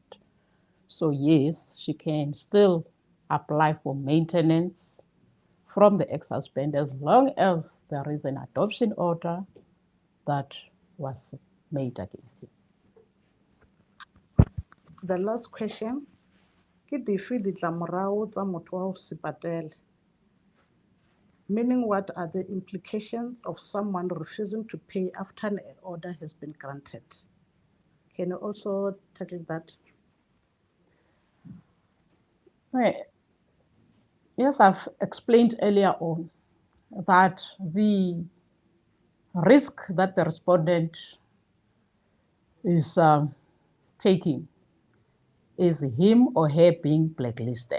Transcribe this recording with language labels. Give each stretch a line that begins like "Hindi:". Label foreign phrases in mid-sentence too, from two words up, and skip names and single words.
English: So yes, she can still apply for maintenance from the ex-husband as long as there is an adoption order that was made against him. The last question,
Tswana: ke dife ditlamorago tsa motho wa go se patele?
English: Meaning, what are the implications of someone refusing to pay after an order has been granted? Can you also tackle that? Right. Yes, I've explained earlier on that the risk that the respondent is taking is him or her being blacklisted.